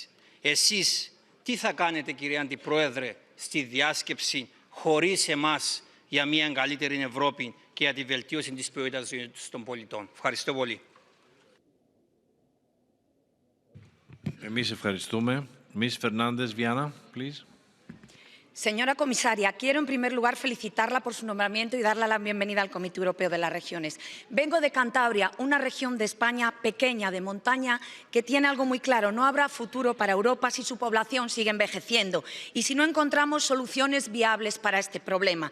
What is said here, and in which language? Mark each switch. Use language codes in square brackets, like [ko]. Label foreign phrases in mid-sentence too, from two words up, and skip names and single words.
[el] Εσείς τι θα κάνετε, κύριε Αντιπρόεδρε, στη διάσκεψη χωρίς εμάς για μια καλύτερη Ευρώπη και για τη βελτίωση της ποιότητας ζωής των πολιτών. Ευχαριστώ πολύ. Εμείς ευχαριστούμε. [en] Miss Fernández Viana, please. [es] Señora comisaria, quiero en primer lugar felicitarla por su nombramiento y darle la bienvenida al Comité Europeo de las Regiones. Vengo de Cantabria, una región de España pequeña, de montaña, que tiene algo muy claro: no habrá futuro para Europa si su población sigue envejeciendo y si no encontramos soluciones viables para este problema.